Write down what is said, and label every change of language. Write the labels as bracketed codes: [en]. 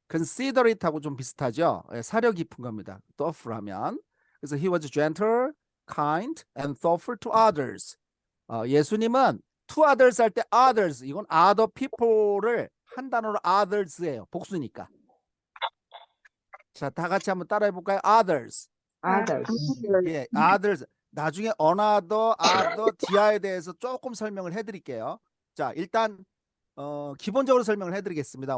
[ko] considerate하고 좀 비슷하죠. 예, 사려 깊은 겁니다. thoughtful 하면. [en] 그래서 he was gentle, kind, and thoughtful to others. [ko] 예수님은 [en] to others [ko] 할 때 [en] others 이건 other people를 [ko] 한 단어로 others예요. 복수니까. 자, 다 같이 한번 따라해 볼까요? [en] others. others. 예, others. [ko] 나중에 another, other, dia에 대해서 조금 설명을 해드릴게요. 자, 일단 기본적으로 설명을 해드리겠습니다.